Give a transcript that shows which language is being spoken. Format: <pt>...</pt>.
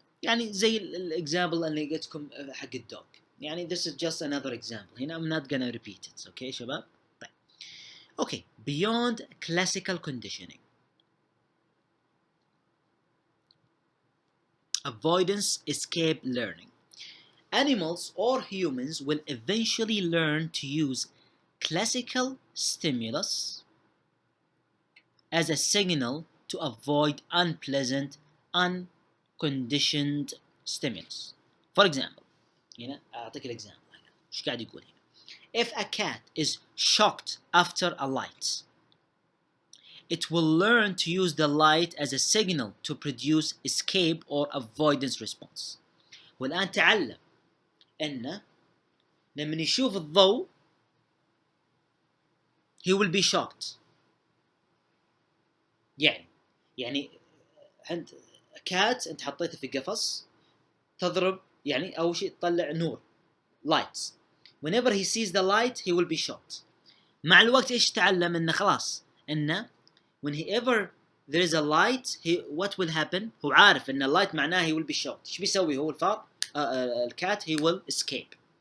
<ar>يعني زي الاكزامبل اللي قلتكم حق الدوج. يعني</ar> <en>this is just another example.</en> <ar>هنا</ar> <en>I'm not gonna repeat it. Okay</en> <ar>شباب. طيب.</ar> <en>Okay. Beyond classical conditioning, avoidance escape learning. Animals or humans will eventually learn to use classical stimulus as a signal to avoid unpleasant, unconditioned stimulus. For example,</en> <ar>هنا أعطيك الإكزامبل هنا. إيش قاعد يقول هنا؟</ar> <en>If a cat is shocked after a light, it will learn to use the light as a signal to produce escape or avoidance response.</en> <ar>والآن تعلم أنه لما يشوف الضوء</ar> <en>he will be shocked.</en> <ar>يعني أنت كات أنت حطيته في قفص تضرب يعني أول شيء تطلع نور lights.</ar> <en>Whenever he sees the light he will be shocked.</en> <ar>مع الوقت إيش تعلم إنه خلاص إنه</ar> <en>whenever there is a light what will happen.</en> <ar>هو عارف إن اللايت معناه</ar> <en>he will be shocked.</en> <ar>إيش بيسوي هو الفار الكات</ar> <en>he will escape.</en>